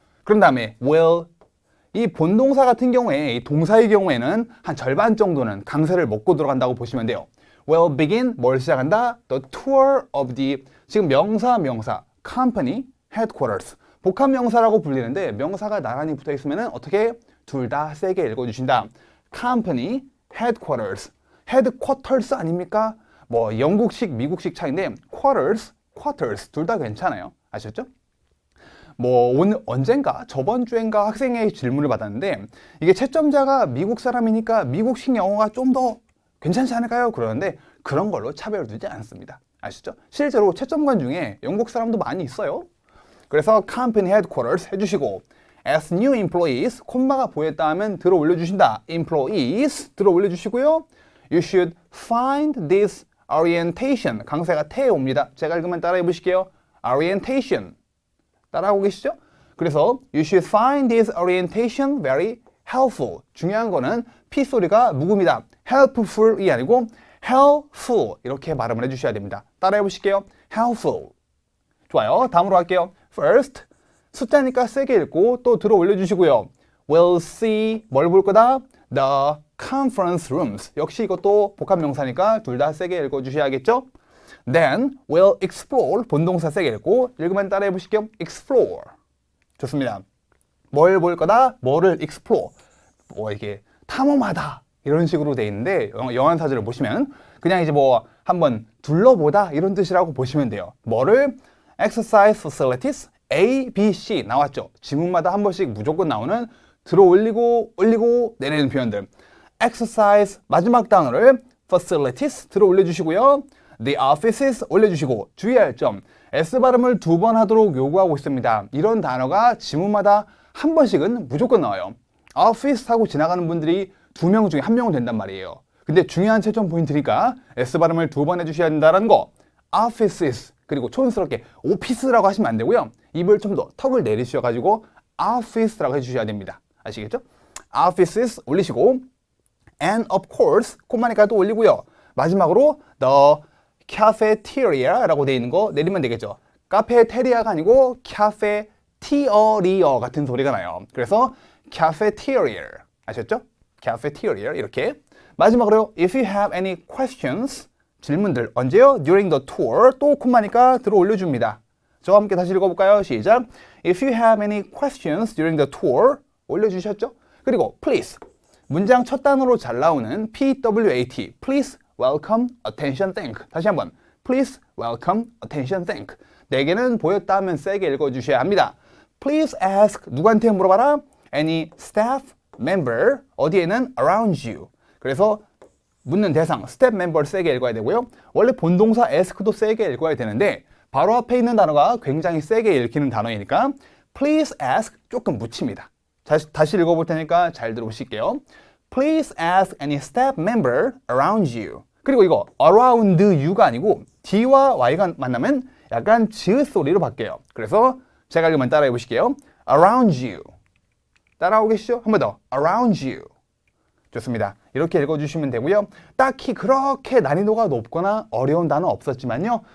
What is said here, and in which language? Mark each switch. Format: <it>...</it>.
<ko>그런 다음에 will, 이 본동사 같은 경우에 이 동사의 경우에는 한 절반 정도는 강세를 먹고 들어간다고 보시면 돼요.</ko> <en>will begin</en> <ko>뭘 시작한다?</ko> <en>the tour of the,</en> <ko>지금 명사</ko> <en>company headquarters</en> <ko>복합 명사라고 불리는데 명사가 나란히 붙어 있으면 어떻게 둘 다 세게 읽어주신다.</ko> <en>company headquarters, headquarters</en> <ko>아닙니까? 뭐 영국식 미국식 차이인데 quarters 둘 다 괜찮아요. 아셨죠? 뭐 오늘 언젠가 저번 주엔가 학생의 질문을 받았는데 이게 채점자가 미국 사람이니까 미국식 영어가 좀 더 괜찮지 않을까요? 그러는데 그런 걸로 차별을 두지 않습니다. 아시죠? 실제로 채점관 중에 영국 사람도 많이 있어요. 그래서 company headquarters 해주시고</ko> <en>as new employees</en> <ko>콤마가 보였다 하면 들어 올려주신다. employees 들어 올려주시고요.</ko> <en>you should find this orientation</en> <ko>강세가 태에 옵니다. 제가 읽으면 따라해 보실게요. orientation 따라하고 계시죠? 그래서</ko> <en>you should find this orientation very helpful.</en> <ko>중요한 거는 P 소리가 묵음이다. helpful이 아니고 helpful 이렇게 발음을 해주셔야 됩니다. 따라해 보실게요. helpful. 좋아요. 다음으로 할게요. first 숫자니까 세게 읽고 또 들어 올려주시고요.</ko> <en>we'll see</en> <ko>뭘 볼 거다?</ko> <en>the conference rooms.</en> <ko>역시 이것도 복합 명사니까 둘 다 세게 읽어주셔야겠죠?</ko> <en>Then we'll explore</en> <ko>본동사 세게 읽고 읽으면 따라해 보실게요. explore. 좋습니다. 뭘 볼 거다? 뭐를 explore. 뭐 이게 탐험하다 이런 식으로 돼 있는데 영한사전을 보시면 그냥 이제 뭐 한번 둘러보다 이런 뜻이라고 보시면 돼요. 뭐를?</ko> <en>exercise facilities A, B, C 나왔죠?</en> <ko>지문마다 한 번씩 무조건 나오는 들어 올리고 내리는 표현들. exercise 마지막 단어를 facilities 들어 올려주시고요. the offices 올려주시고 주의할 점 S 발음을 2번 하도록 요구하고 있습니다. 이런 단어가 지문마다 한 번씩은 무조건 나와요. office 하고 지나가는 분들이 2명 중에 1명은 된단 말이에요. 근데 중요한 채점 포인트니까 S 발음을 2번 해주셔야 된다는 거. offices 그리고 촌스럽게 오피스라고 하시면 안 되고요. 입을 좀 더 턱을 내리셔가지고 office라고 해주셔야 됩니다. 아시겠죠? offices 올리시고</ko> <en>and of course</en> <ko>콤마니까 또 올리고요. 마지막으로 the cafeteria라고 되어 있는 거 내리면 되겠죠. 카페테리아가 아니고 cafeteria 같은 소리가 나요. 그래서 cafeteria 아셨죠?</ko> <en>cafeteria</en> <ko>이렇게 마지막으로</ko> <en>if you have any questions</en> <ko>질문들 언제요?</ko> <en>during the tour</en> <ko>또 콤마니까 들어 올려줍니다. 저와 함께 다시 읽어볼까요? 시작.</ko> <en>If you have any questions during the tour</en> <ko>올려주셨죠? 그리고 please 문장 첫 단어로 잘 나오는 PWAT please, welcome, attention, thank 다시 한번 please, welcome, attention, thank 4개는 보였다 하면 세게 읽어주셔야 합니다.</ko> <en>Please ask</en> <ko>누구한테 물어봐라?</ko> <en>Any staff member</en> <ko>어디에는</ko> <en>around you</en> <ko>그래서 묻는 대상, 스텝 멤버를 세게 읽어야 되고요. 원래 본동사 ask도 세게 읽어야 되는데 바로 앞에 있는 단어가 굉장히 세게 읽히는 단어이니까</ko> <en>please ask</en> <ko>조금 묻힙니다. 다시 읽어볼 테니까 잘 들어보실게요.</ko> <en>Please ask any staff member around you.</en> <ko>그리고 이거 around you가 아니고 D와 Y가 만나면 약간 지읒 소리로 바뀌어요. 그래서 제가 읽으면 따라해 보실게요.</ko> <en>around you.</en> <ko>따라오고 계시죠? 한 번 더. around you. 좋습니다. 이렇게 읽어주시면 되고요. 딱히 그렇게 난이도가 높거나 어려운 단어 없었지만요.</ko>